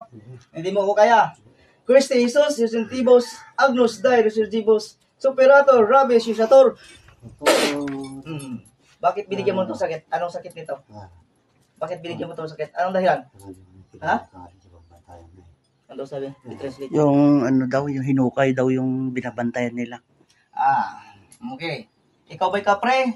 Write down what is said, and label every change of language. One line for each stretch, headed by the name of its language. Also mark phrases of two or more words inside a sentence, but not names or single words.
Filipino: Hindi mo ko kaya. Christi Jesus, Sentibus, Agnus Dei, Resurgibus, Superator, Rabi, Sisator. Bakit binigyan mo itong sakit? Anong sakit nito? Bakit binigyan mo itong sakit? Anong dahilan? Ha? Ano sabi? I-translate. Yung ano daw, yung hinukay daw yung binabantayan nila. Okay. Ikaw ba'y kapre?